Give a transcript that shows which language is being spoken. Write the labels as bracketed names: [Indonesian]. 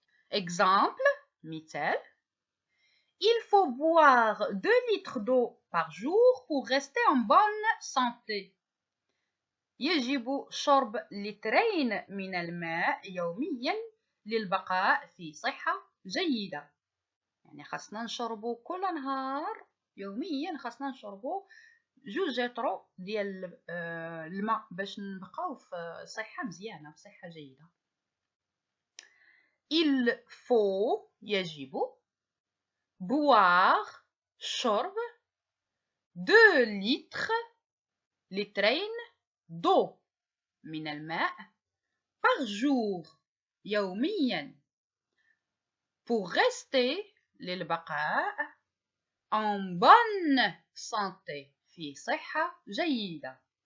[French] Exemple, مثال. Il faut boire 2 litres d'eau par jour pour rester en bonne santé. [Arabic] يجب شرب 2 لترين من الماء يوميا للبقاء في صحة جيدة. يعني خاصنا نشربو كل نهار يوميا خاصنا نشربو 2 لتر ديال الماء باش نبقاو في صحة مزيانة في صحة جيدة. [French] il faut يجب boire شرب 2 لترين d'eau [Arabic] من الماء [French] par jour يوميا pour rester للبقاء en bonne santé [Arabic] في صحة جيدة.